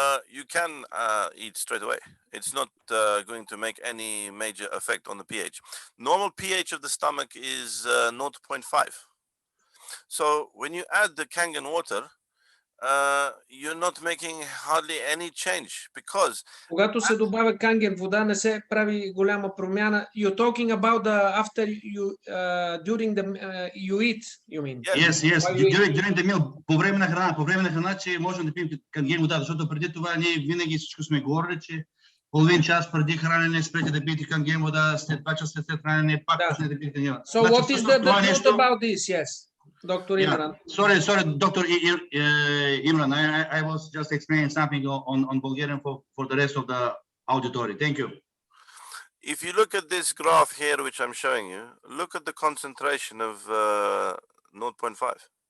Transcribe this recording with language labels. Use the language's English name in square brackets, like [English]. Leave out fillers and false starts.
[English] You can eat straight away. It's not going to make any major effect on the pH. Normal pH of the stomach is 0.5. So when you add the Kangen water, you're not making hardly any change because [Bulgarian] Когато се добавя канген вода, не се прави голяма промяна. [English] You're talking about the after you during the you eat, you mean? Yes. During the meal, [Bulgarian] по време на храна, че можем да пием канген вода, защото преди това ние винаги всичко сме говорили, че половин час преди хранене спрете да пиете канген вода, след 2 часа след хранене пак почнете да пиете канген вода. [English] So what is the truth about this? Yes. Dr. Imran. Sorry, Dr. Imran. I was just explaining something on Bulgarian for the rest of the auditory. Thank you. If you look at this graph here, which I'm showing you, look at the concentration of 0.5.